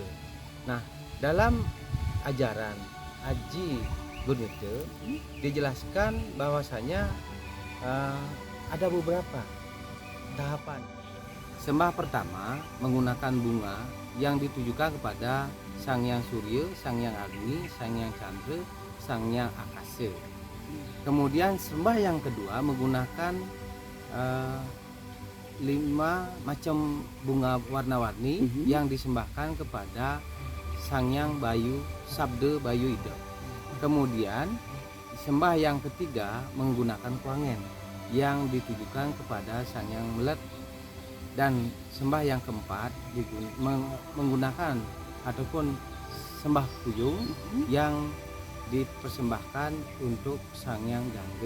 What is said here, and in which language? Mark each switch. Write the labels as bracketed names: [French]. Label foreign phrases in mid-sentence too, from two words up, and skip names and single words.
[Indonesian] Nah, dalam ajaran Aji Gurnita dijelaskan bahwasanya ada beberapa tahapan. Sembah pertama menggunakan bunga yang ditujukan kepada Sang Hyang Surya, Sang Hyang Agni, Sang Hyang Candra, Sang Hyang Akasa. Kemudian sembah yang kedua menggunakan 5 macam bunga warna-warni yang disembahkan kepada Sang Hyang Bayu Sabda Bayu Ida. Kemudian sembah yang ketiga menggunakan kuangen yang ditujukan kepada Sang Hyang Melet, dan sembah yang keempat menggunakan ataupun sembah puyung yang dipersembahkan untuk Sang Hyang Jangga.